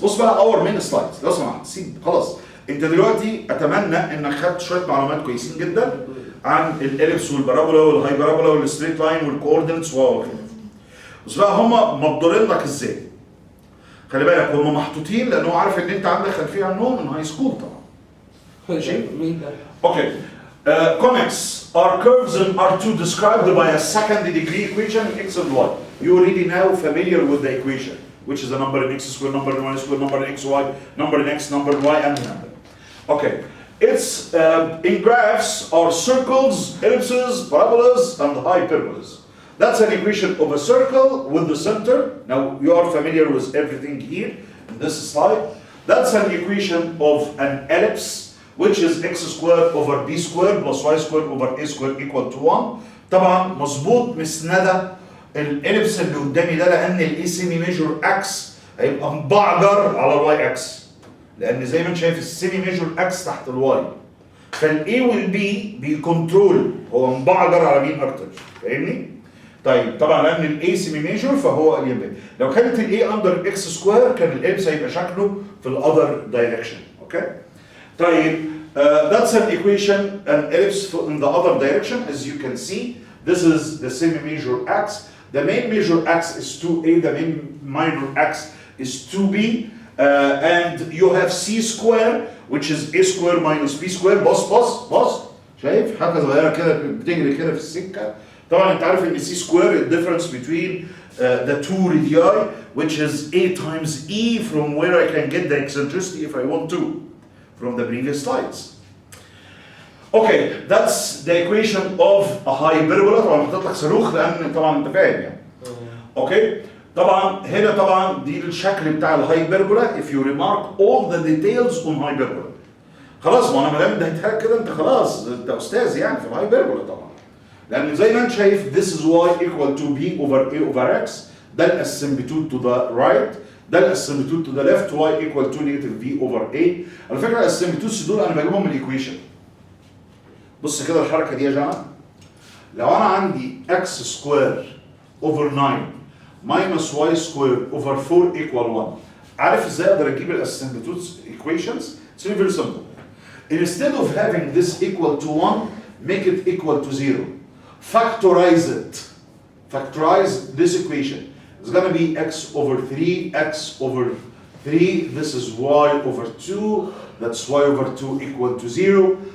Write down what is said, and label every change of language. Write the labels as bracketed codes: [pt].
[ar] بص بقى [en] our main slides [ar] لو سمحت سيب خلاص. انت دلوقتي اتمنى انك خدت شويه معلومات كويسين جدا عن الاليبس والبارابولا والهايبرابولا والستريت لاين والكوردينتس وكده. بص بقى هما مقدورين لك ازاي؟ خلي بالك هما محطوطين لان هو عارف ان انت عندك خلفيه عنهم من هاي سكول طبعا. ماشي؟ مين ده؟ [en] Okay. Conics are curves in R2 described by a second degree equation x and y. You already now familiar with the equation, which is a number in x squared, number in y squared, number in xy, number in x, number in y, and number. Okay. It's in graphs are circles, ellipses, parabolas, and hyperbolas. That's an equation of a circle with the center. Now you are familiar with everything here in this slide. That's an equation of an ellipse, which is x squared over b squared plus y squared over a squared equal to 1. [ar] طبعا مظبوط مسندة الاليبس اللي قدامي ده لان الاي سيمي ميجور اكس هيبقى مبعجر على الواي اكس، لان زي ما انت شايف السيمي ميجور اكس تحت الواي، فالاي والبي بيكنترول هو مبعجر على مين اكتر، فاهمني؟ طيب طبعا لان الاي سيمي ميجور فهو اليمين، لو كانت الاي اندر اكس سكوير كان الاليبس هيبقى شكله في الاذر دايركشن. اوكي؟ طيب [en] that's an equation, an ellipse in the other direction. As you can see, this is the semi-major axis. The main major axis is 2a, the main minor axis is 2b, and you have c square, which is a square minus b square. [ar] بص شايف حاجه صغيره كده بتجري كده في السكه. طبعا انت عارف ان [en] c square is the difference between the two radii, which is a times e, from where I can get the eccentricity if I want to, from the previous slides. Okay, that's the equation of a hyperbola. [ar] طبعا حطيت لك صاروخ لان طبعا انت فاهم يعني. اوكي؟ طبعا هنا طبعا دي الشكل بتاع الهايبربولا. [en] If you remark all the details on hyperbola. [ar] خلاص ما انا ما دام اديتها لك كده انت خلاص انت استاذ يعني في الهايبربولا طبعا. لان زي ما انت شايف [en] this is y equal to b over a over x. [ar] ده الاسمبتود [en] to the right. ده الاسمبتود to the left y equal to negative b over a. [ar] على فكره الاسمبتودز دول انا بجيبهم من الايكويشن. بص كده الحركه دي يا جماعه. لو انا عندي [en] x square over 9 minus y square over 4 equal 1. [ar] عارف ازاي اقدر اجيب الاسمبتودز equations؟ [en] It's very simple. Instead of having this equal to 1, make it equal to 0. Factorize it. Factorize this equation. It's going to be x over 3, x over 3, this is y over 2, that's y over 2 equal to 0.